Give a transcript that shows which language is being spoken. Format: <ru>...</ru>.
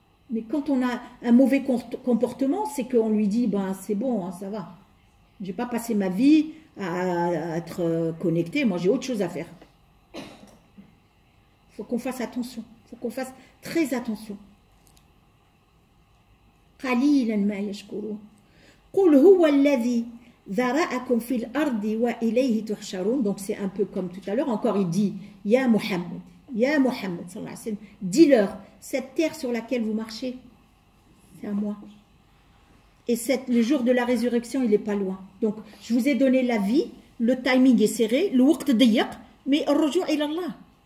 <fr>Mais quand on a un mauvais comportement, c'est qu'on lui dit, ben c'est bon, hein, ça va. Je vais pas passer ma vie à être connecté, moi j'ai autre chose à faire. Il faut qu'on fasse attention, il faut qu'on fasse très attention.</fr> <ar>قليلا ما يشكرون قل هو الذي ذرأكم في الأرض وإليه تحشرون.</ar> <fr>Donc c'est un peu comme tout à l'heure, encore il dit Ya Muhammad, Ya Muhammad sallallahu alayhi wa sallam, dis-leur, cette terre sur laquelle vous marchez, c'est à moi. Et le jour de la résurrection, il n'est pas loin. Donc je vous ai donné la vie, le timing est serré, le</fr> <ar>waqt dayiq,</ar> <fr>mais</fr> <ar>ar-rujou' ila Allah.</ar>